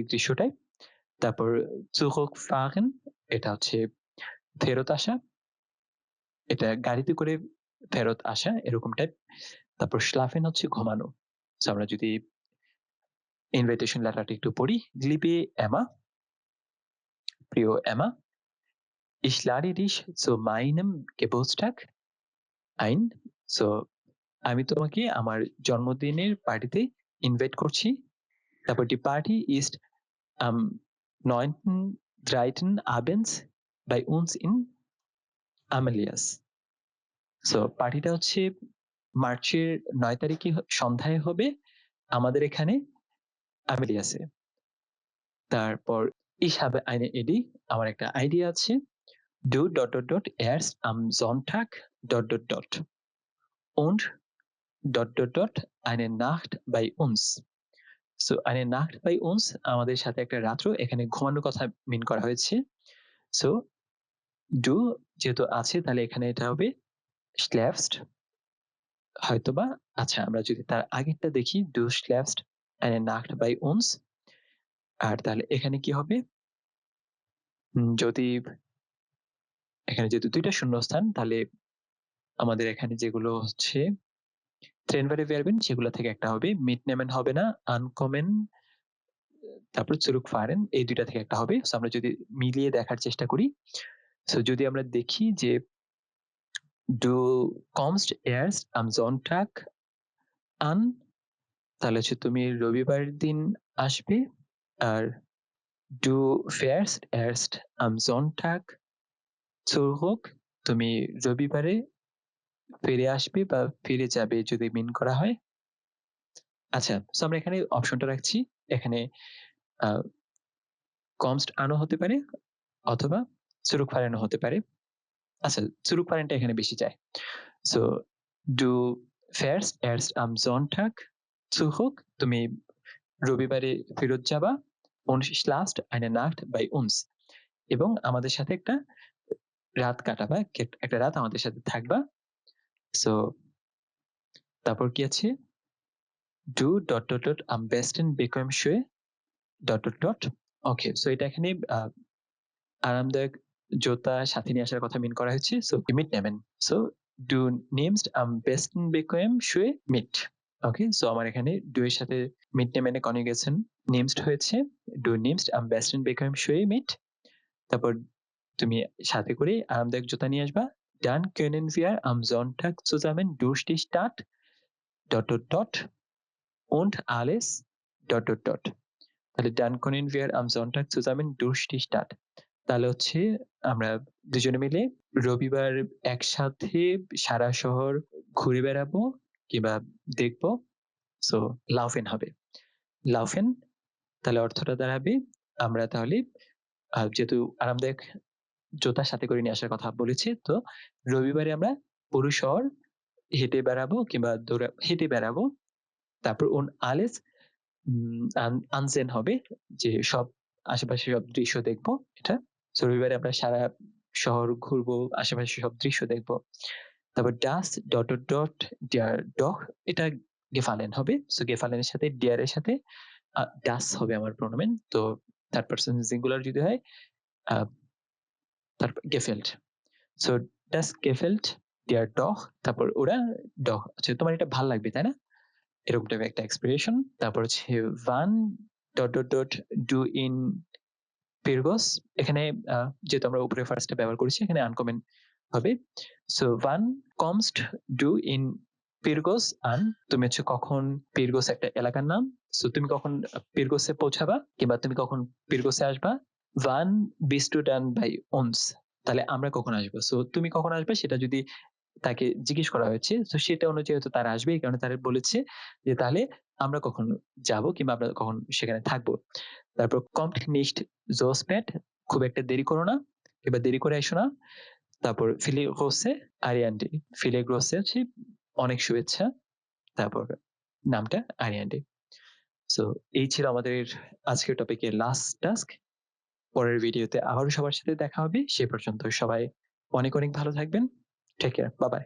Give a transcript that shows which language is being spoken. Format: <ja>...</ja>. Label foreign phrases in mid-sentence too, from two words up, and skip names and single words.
<bn>দৃশ্যটাই তারপর চুহক ফাগেন এটা হচ্ছে ফেরত আসা এটা গাড়িতে করে ফেরত আসা এরকম টাইপ তারপর স্লাফেন হচ্ছে ঘুমানো আমরা যদি</bn> <en>invitation letterটা</en> <bn>একটু পড়ি লিবে এমা প্রিয় এমা</bn> <de>ich lade dich zu meinem Geburtstag ein</de> <bn>so আমি তোমাকে আমার জন্মদিনের পার্টিতে ইনভাইট করছি তারপর</bn> <de>die Party ist am 9.3. abends bei uns in Amelias</de> <bn>সো পার্টিটা হচ্ছে মার্চের 9 তারিখে সন্ধ্যায় হবে আমাদের এখানে আমেলিয়াসে তারপর</bn> <de>ich habe eine Idee</de> <bn>আমার একটা আইডিয়া আছে du ...</bn> <de>erst am Sonntag ... und ... eine Nacht bei uns</de> <bn>সো</bn> <de>eine Nacht bei uns</de> <bn>আমাদের সাথে একটা রাত্র, এখানে ঘুমানোর কথা মিন করা হয়েছে। সো du যেহেতু আছে তাহলে এখানে এটা হবে schläfst হয়তোবা। আচ্ছা, আমরা যদি তার আগেরটা দেখি</bn> <de>du schläfst eine Nacht bei uns,</de> <bn>আর তাহলে এখানে কি হবে? যদি এখানে যেহেতু ২ টা শূন্যস্থান তাহলে আমাদের এখানে যেগুলো হচ্ছে</bn> <de>trennbare Verben</de> <bn>সেগুলো থেকে একটা হবে। mitnehmen হবে না, ankommen তারপর zurückfahren এই ২ টা থেকে একটা হবে। সো আমরা যদি মিলিয়ে দেখার চেষ্টা করি। সো যদি আমরা দেখি যে</bn> <de>du kommst erst am Sonntag an</de> <bn>তাহলে হচ্ছে তুমি রবিবারের দিন আসবে। আর</bn> <de>du fährst erst am Sonntag zurück</de> <bn>তুমি রবিবারে ফিরে আসবে বা ফিরে যাবে যদি মিন করা হয়। আচ্ছা, সো আমরা এখানে অপশনটা রাখছি। এখানে আ</bn> <de>kommst an</de> <bn>ও হতে পারে অথবা zurückfahren ও হতে পারে। আচ্ছা, zurückfahren টা এখানে বেশি যায়। সো</bn> <de>du fährst erst am Sonntag zurück</de> <bn>তুমি রবিবারে ফেরত যাবা</bn> <de>und schläfst eine Nacht bei uns</de> <bn>এবং আমাদের সাথে একটা রাত কাটাবা, একটা রাত আমাদের সাথে থাকবা। সো তারপর কি আছে?</bn> <de>Du am besten bequem শুয়ে ...</de> <bn>ওকে, সো এটা এখানে আরামদায়ক জুতা সাথে নিয়ে আসার কথা মিন করা হয়েছে। সো mitnehmen.</bn> <de>সো du nimmst am besten bequem Schuhe mit.</de> <bn>ওকে, সো আমার এখানে du এর সাথে mitnehmen এ কনজুগেশন nimmst হয়েছে।</bn> <de>Du nimmst am besten bequem Schuhe mit.</de> <bn>তারপর তুমি সাথে করে আরামদায়ক জুতা নিয়ে আসবা।</bn> <de>Dann können wir am Sonntag zusammen durch die Stadt ... und alles</de> <bn>... তাহলে</bn> <de>dann können wir am Sonntag zusammen durch die Stadt</de> <bn>তাহলে হচ্ছে আমরা দুজনে মিলে রবিবার একসাথে সারা শহর ঘুরে বেড়াবো কিংবা দেখবো। সো laufen হবে। laufen তাহলে অর্থটা দাঁড়াবে আমরা তাহলে যেহেতু আরামদায়ক জুতা সাথে করে নিয়ে আসার কথা বলেছি, তো রবিবারে আমরা পুরো শহর হেঁটে বেড়াবো কিংবা হেঁটে বেড়াবো। তারপর</bn> <de>alles ansehen</de> <bn>হবে যে সব আশেপাশে সব দৃশ্য দেখবো এটা। সো রবিবারে আমরা সারা শহর ঘুরবো, আশেপাশে সব দৃশ্য দেখবো।</bn> <de>তারপর das ... der doch এটা gefallen হবে।</de> <bn>সো gefallen এর সাথে der এর সাথে das হবে আমার প্রোনাউন। তো</bn> <en>third person singular</en> <bn>যদি হয় তারপর gefällt. সো</bn> <de>das gefällt der doch</de> <bn>তারপর ওরা doch আচ্ছা তোমার এটা ভাল লাগবে তাই না? এরকম টাইপের একটা এক্সপ্রেশন। তারপর হচ্ছে</bn> <de>wann du in Pyrgos</de> <bn>এখানে যেহেতু আমরা উপরে ফার্স্টে ব্যবহার করেছি এখানে আনকমন হবে। সো</bn> <de>wann kommst du in Pyrgos an</de> <bn>তুমি হচ্ছে কখন পিরগোস একটা এলাকার নাম। সো তুমি কখন পিরগোসে পৌঁছাবা কিংবা তুমি কখন পিরগোসে আসবা।</bn> <de>wann bist du dann bei uns</de> <bn>তাহলে আমরা কখন আসবো। সো তুমি কখন আসবে সেটা যদি তাকে জিজ্ঞেস করা হয়েছে, তো সেটা অনুযায়ী হয়তো তারা আসবে। এই কারণে তারা বলেছে যে তাহলে আমরা কখন যাবো কিংবা আমরা কখন সেখানে থাকবো। তারপর</bn> <de>kommt nicht so spät</de> <bn>খুব একটা দেরি করো না কিংবা দেরি করে এসো না। তারপর</bn> <de>viele große Ariande viele große</de> <bn>হচ্ছে অনেক শুভেচ্ছা। তারপর নামটা Ariande। সো এই ছিল আমাদের আজকের টপিকের</bn> <en>last task.</en> <bn>পরের ভিডিওতে আবারও সবার সাথে দেখা হবে। সে পর্যন্ত সবাই অনেক অনেক ভালো থাকবেন।</bn> <en>take care. bye bye.</en>